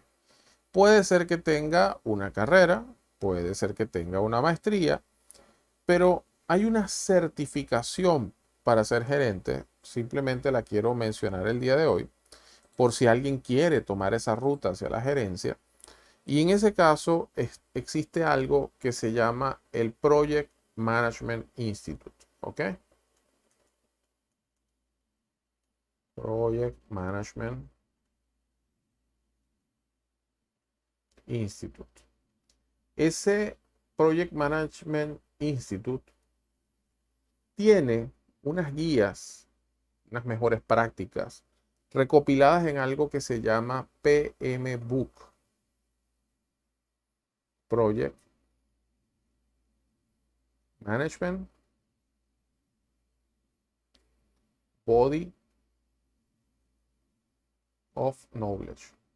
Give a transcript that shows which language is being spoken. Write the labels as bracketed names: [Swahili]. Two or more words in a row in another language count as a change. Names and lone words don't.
[Spanish] Puede ser que tenga una carrera, puede ser que tenga una maestría, pero hay una certificación para ser gerente. Simplemente la quiero mencionar el día de hoy, por si alguien quiere tomar esa ruta hacia la gerencia. Y en ese caso existe algo que se llama el Project Management Institute. ¿Ok? Project Management Institute. Ese Project Management Institute tiene unas guías, unas mejores prácticas recopiladas en algo que se llama PM Book. Project Management Body of Knowledge.